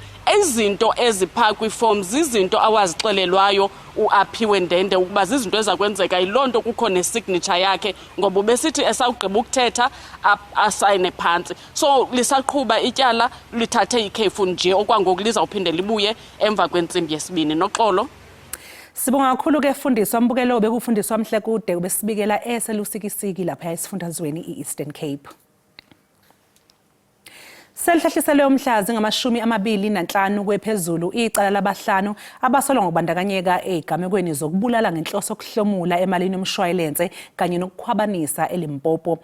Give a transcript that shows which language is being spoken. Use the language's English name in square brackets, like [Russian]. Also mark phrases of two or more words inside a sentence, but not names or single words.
[Xhosa] Ezinto ezipha kwiform zizinto awazixelelwayo uAphiwe Ndende ukuba zizinto ezakwenzeka yilonto kukho nesignature yakhe ngoba besithi esawugqiba ukuthetha asayine phansi. So lisaqhubha ityala lithathe ikhefu nje okwangoku liza uphinde libuye emva kwentsimbi yesibini. Noxolo [Zulu] Sibonga kakhulu ke fundiswa mbukelo bekufundiswa Mhlekude ubesibikela eselusikisiki lapha esifundazweni iEastern Cape. Selihlehlise umhlazi ngama-25 kwephezulu icala labahlanu abasolwa ngokubandakanyeka ezigamekweni zokubulala ngenhloso yokuhlomula emalini yomshwalense kanye nokukhwabanisa eLimpopo.